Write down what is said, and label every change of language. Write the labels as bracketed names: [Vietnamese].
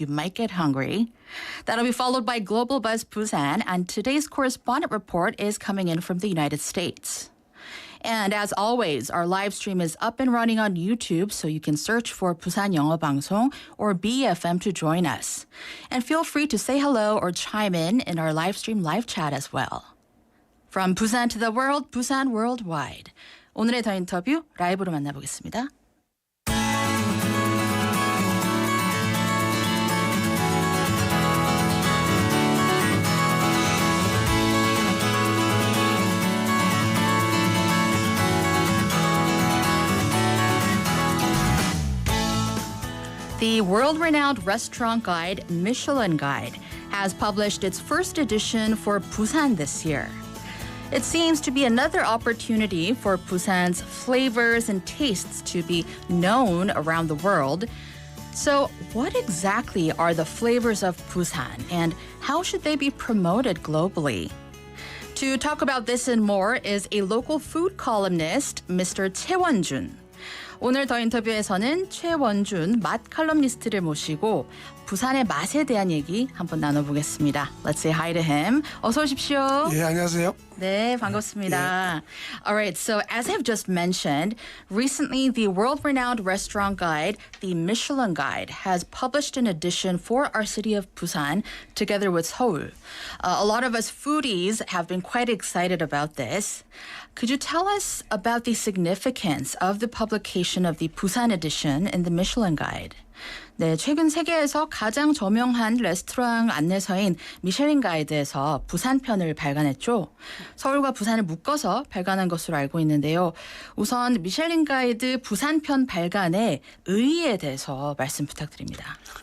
[English] You might get hungry. That'll be followed by Global Buzz Busan, and today's correspondent report is coming in from the United States. And as always, our live stream is up and running on YouTube, so you can search for 부산영어방송 or BFM to join us. And feel free to say hello or chime in our live stream live chat as well. From Busan to the world, Busan Worldwide. [Korean] 오늘의 더 인터뷰 라이브로 만나보겠습니다. [English] The world-renowned restaurant guide Michelin Guide has published its first edition for Busan this year. It seems to be another opportunity for Busan's flavors and tastes to be known around the world. So, what exactly are the flavors of Busan and how should they be promoted globally? To talk about this and more is a local food columnist, Mr. [Korean] 최원준. 오늘 더 인터뷰에서는 최원준 맛 칼럼니스트를 모시고 부산의 맛에 대한 얘기 한번 나눠보겠습니다. [English] Let's say hi to him. [Korean] 어서 오십시오. 예, 안녕하세요. 네, 반갑습니다. [English] All right, so as I've just mentioned, recently the world-renowned restaurant guide, the Michelin Guide, has published an edition for our city of Busan together with Seoul. A lot of us foodies have been quite excited about this. Could you tell us about the significance of the publication of the Busan edition in the Michelin Guide? [Korean] 네, 최근 세계에서 가장 저명한 레스토랑 안내서인 미슐린 가이드에서 부산편을 발간했죠. 서울과 부산을 묶어서 발간한 것으로 알고 있는데요. 우선 미슐린 가이드 부산편 발간의 의의에 대해서 말씀 부탁드립니다.